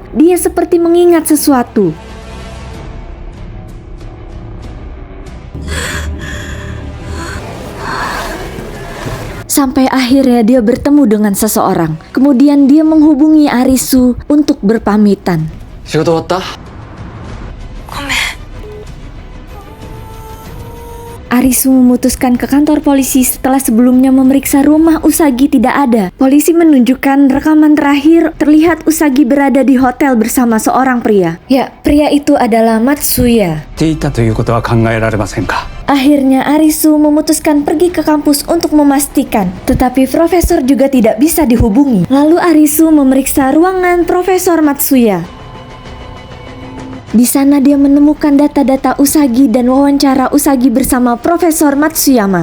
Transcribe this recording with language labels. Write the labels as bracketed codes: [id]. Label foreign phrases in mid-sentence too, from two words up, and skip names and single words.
[id] Dia seperti mengingat sesuatu. Sampai akhirnya dia bertemu dengan seseorang. Kemudian dia menghubungi Arisu untuk berpamitan. [ja] 仕事終わった？ごめ [id] Arisu memutuskan ke kantor polisi setelah sebelumnya memeriksa rumah Usagi tidak ada. Polisi menunjukkan rekaman terakhir terlihat Usagi berada di hotel bersama seorang pria. Ya, pria itu adalah Matsuya. [ja] ていたということは考えられませんか。 [id] Akhirnya Arisu memutuskan pergi ke kampus untuk memastikan, tetapi profesor juga tidak bisa dihubungi. Lalu Arisu memeriksa ruangan Profesor Matsuya. Di sana dia menemukan data-data Usagi dan wawancara Usagi bersama Profesor Matsuyama.